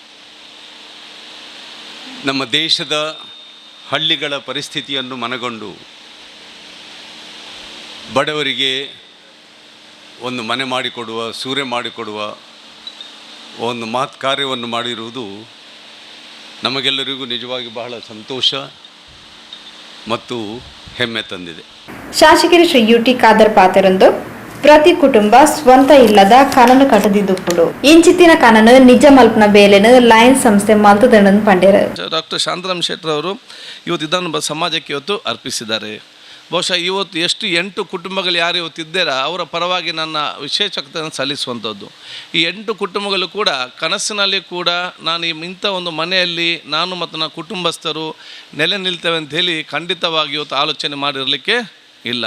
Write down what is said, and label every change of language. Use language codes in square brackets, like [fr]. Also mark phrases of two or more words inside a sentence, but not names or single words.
[kn] ನಮ್ಮ ದೇಶದ ಹಳ್ಳಿಗಳ ಪರಿಸ್ಥಿತಿಯನ್ನು ಮನಗೊಂಡು ಬಡವರಿಗೆ ಒಂದು ಮನೆ ಮಾಡಿಕೊಡುವ, ಸೂರೆ ಮಾಡಿಕೊಡುವ ಒಂದು ಕಾರ್ಯವನ್ನು ಮಾಡಿರುವುದು ನಮಗೆಲ್ಲರಿಗೂ ನಿಜವಾಗಿ ಬಹಳ ಸಂತೋಷ ಮತ್ತು ಹೆಮ್ಮೆ ತಂದಿದೆ. [tcy] ಶಾಸಕರು ಶ್ರೀ ಯುಟಿ ಖಾದರ್ ಪಾತೆರಂದು ಪ್ರತಿ ಕುಟುಂಬ ಸ್ವಂತ ಇಲ್ಲದ ಕನನು ಕಟ್ಟದಿದ್ದುಪ್ಪುಡು ಇಂಚಿತ್ತಿನ ಕನನು ನಿಜ ಮಲ್ಪನ ಬೇಲೆನು ಲಯನ್ಸ್ ಸಂಸ್ಥೆ ಮಲ್ತದಣ್ಣನ ಪಂಡ್ಯರ. [kn] ಡಾಕ್ಟರ್ ಶಾಂತರಾಮ್ ಶೆಟ್ಟರ್ ಅವರು ಇವತ್ತು ಇದನ್ನು ಸಮಾಜಕ್ಕೆ ಇವತ್ತು ಅರ್ಪಿಸಿದ್ದಾರೆ. ಬಹುಶಃ ಇವತ್ತು 8 ಕುಟುಂಬಗಳು ಯಾರು ಇವತ್ತಿದ್ದಾರ ಅವರ ಪರವಾಗಿ ನನ್ನ ವಿಶೇಷತೆಯನ್ನು ಸಲ್ಲಿಸುವಂಥದ್ದು. ಈ 8 ಕುಟುಂಬಗಳು ಕೂಡ ಕನಸಿನಲ್ಲಿ ಕೂಡ ನಾನು ಇಂಥ ಒಂದು ಮನೆಯಲ್ಲಿ ನಾನು ಮತ್ತು ನನ್ನ ಕುಟುಂಬಸ್ಥರು ನೆಲೆ ನಿಲ್ತೇವೆ ಅಂತ ಹೇಳಿ ಖಂಡಿತವಾಗಿ ಇವತ್ತು ಆಲೋಚನೆ ಮಾಡಿರಲಿಕ್ಕೆ ಇಲ್ಲ.